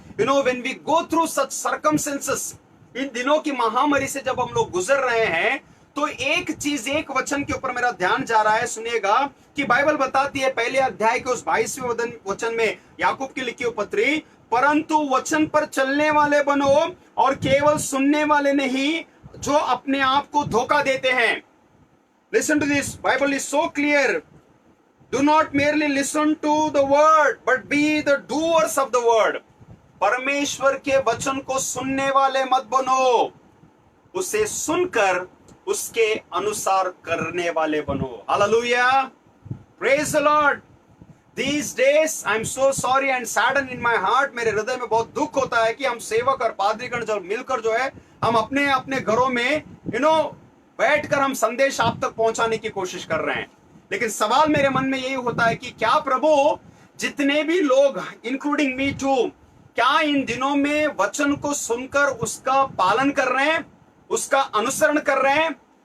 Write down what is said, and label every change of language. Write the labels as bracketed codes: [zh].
[en] when we go through such circumstances, [hi] इन दिनों की महामारी से जब हम लोग गुजर रहे हैं, तो एक चीज, एक वचन के ऊपर मेरा ध्यान जा रहा है, सुनिएगा, कि बाइबल बताती है पहले अध्याय के उस 22वें वचन में, याकूब की लिखी हुई पत्री, परंतु वचन पर चलने वाले बनो और केवल सुनने वाले नहीं जो अपने आप को धोखा देते हैं। [en] Listen to this. Bible is so clear. Do not merely listen to the word, but be the doers of the word. [hi] परमेश्वर के वचन को सुनने वाले मत बनो, उसे सुनकर उसके अनुसार करने वाले बनो। [en] Hallelujah. Praise the Lord. These days I am so sorry and saddened in my heart. [hi] मेरे हृदय में बहुत दुख होता है कि हम सेवक और पादरीगण जब मिलकर जो है, हम अपने अपने घरों में बैठकर हम संदेश आप तक पहुंचाने की कोशिश कर रहे हैं। लेकिन सवाल मेरे मन में यही होता है कि क्या प्रभु, जितने भी लोग, [en] including me too, [hi] क्या इन दिनों में वचन को सुनकर उसका पालन कर रहे हैं, उसका अनुसरण कर रहे हैं?